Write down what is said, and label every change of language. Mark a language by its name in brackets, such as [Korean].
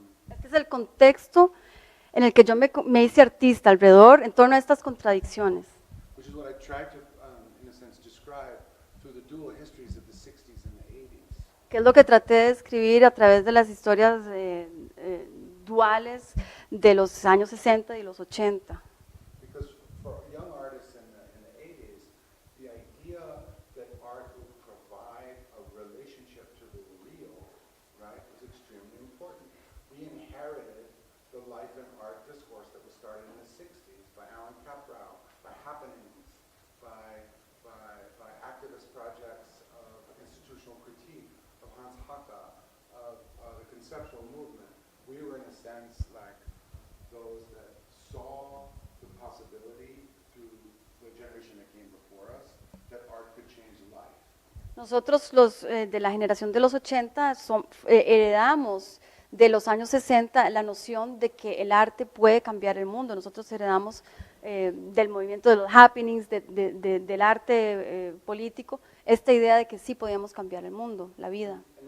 [Spanish] Este es el contexto en el que yo me hice artista, alrededor, en torno a estas contradicciones. [English] Which is what I tried to, in a sense, describe through the dual histories of the 60s and the 80s. [Spanish] Que es lo que traté de describir a través de las historias duales de los años 60 y los 80. [English] Because for young artists in the 80s, the idea that art would provide a relationship to the real, right, was extremely important. We inherited the life and art discourse that was started in the 60s by Alan Caprow, by happenings, by activist projects of institutional critique, of Hans Haacke, of the conceptual movement. We were in a sense like those that saw the possibility through the generation that came before us that art could change life. [Spanish] Nosotros los de la generación de los 80 heredamos de los años 60 la noción de que el arte puede cambiar el mundo. Nosotros heredamos del movimiento de los happenings, del arte político, esta idea de que sí podíamos cambiar el mundo, la vida.